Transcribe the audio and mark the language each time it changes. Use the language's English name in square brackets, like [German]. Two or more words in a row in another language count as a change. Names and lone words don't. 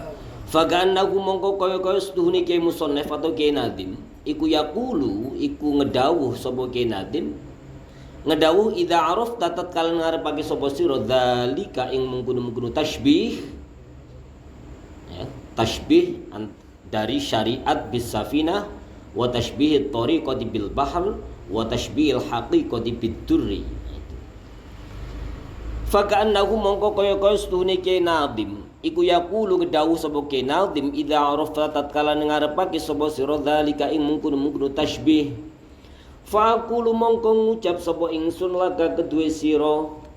[Javanese] Faka'annahu mongko kaya-kaya setuhune Kiai Musannaf atau Kiai Nazim iku yaqulu iku ngedawuh sapa Kiai Nazim ngedawuh [Arabic] إذا عرفت [Javanese] tatkala ngarepake sapa sira dzalika ing mengkono-mengkono tasbih ya, tasbih dari syariat [Arabic] بالسفينة وتشبيه الطريقة بالبحر وتشبيه الحقيقة بالدر. [Javanese] Faka'annahu mongko kaya-kaya setuhune Kiai Nazim iku yaqulu ngedawuh sapa Kiai Nazim [Arabic] إذا عرفت [Javanese] tatkala ngarepake sapa sira dzalika ing mengkono-mengkono tasbih faqulu mongko ngucap sapa ingsun laka kedue sira